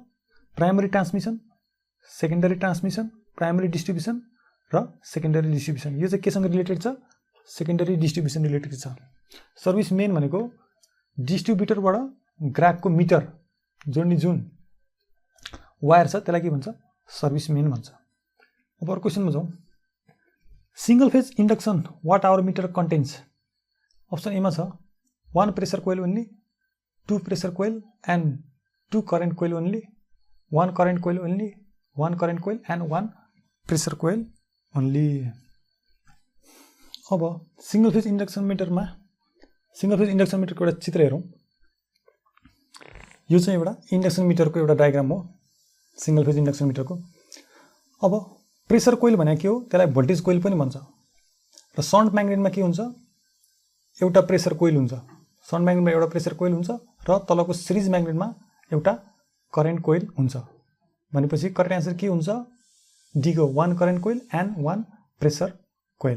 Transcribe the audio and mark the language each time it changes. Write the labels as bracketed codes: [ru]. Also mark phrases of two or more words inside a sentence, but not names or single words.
[en] primary transmission, secondary transmission, primary distribution र secondary distribution. [ne] यो चाहिँ केसँग रिलेटेड छ? [en] secondary distribution [ne] रिलेटेड छ। [en] service main [ne] भनेको डिस्ट्रिब्युटरबाट ग्राहकको मिटर जोड्ने जुन वायर छ त्यसलाई के भन्छ? [en] service main [ne] भन्छ। अब अर्को क्वेसनमा जाउँ। [en] single phase induction watt hour meter contains. option A में छ 1 pressure coil only, 2 pressure coil and 2 current coil only, 1 current coil only, 1 current coil and 1 pressure coil only. [ne] अब [en] single phase induction meter [ne] में [en] single phase induction meter [ne] को एउटा चित्र हेरौं। यो चाहिँ एउटा [en] induction meter [ne] को एउटा डायग्राम हो [en] single phase induction meter [ne] को। अब [en] pressure coil [ne] भनेको के हो? त्यसलाई [en] voltage coil [ne] पनि भन्छ। र शन्ट म्याग्नेटमा के हुन्छ? एउटा [en] pressure coil [ne] हुन्छ। शन्ट म्याग्नेटमा एउटा [en] pressure coil [ne] हुन्छ र तलको सिरिज म्याग्नेटमा एउटा [en] current coil [ne] हुन्छ। भनेपछि [en] correct answer [ne] के हुन्छ? डी को [en] 1 current coil and 1 pressure coil.